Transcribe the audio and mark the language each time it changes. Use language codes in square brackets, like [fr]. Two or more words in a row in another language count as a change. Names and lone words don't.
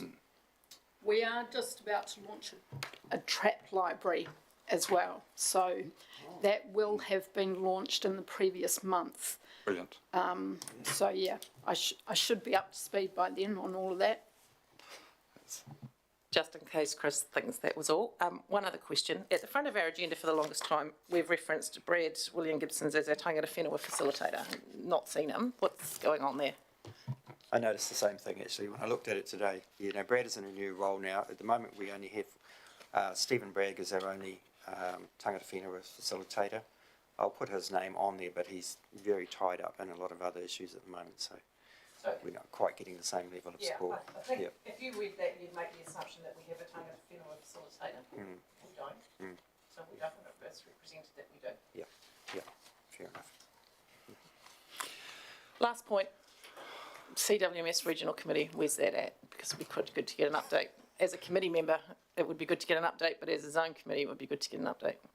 [en] We are just about to launch a trap library as well, so that will have been launched in the previous month. Brilliant. So yeah, I should be up to speed by then on all of that. Just in case Chris thinks that was all. One other question. At the front of our agenda for the longest time, we've referenced Brad William Gibsons as our [mi] tangata whenua [en] facilitator. Not seen him. What's going on there? I noticed the same thing actually when I looked at it today. You know, Brad is in a new role now. At the moment, we only have Stephen Bragg as our only [mi] tangata whenua [en] facilitator. I'll put his name on there, but he's very tied up in a lot of other issues at the moment, so we're not quite getting the same level of support. I think Yep. if you read that, you'd make the assumption that we have a [mi] tangata whenua [en] facilitator. We don't. So we don't have it's represented that we do. Yeah, fair enough. Last point, CWMS Regional Committee, where's that at? Because it'd be quite good to get an update. As a committee member, it would be good to get an update, but as a zone committee, it would be good to get an update.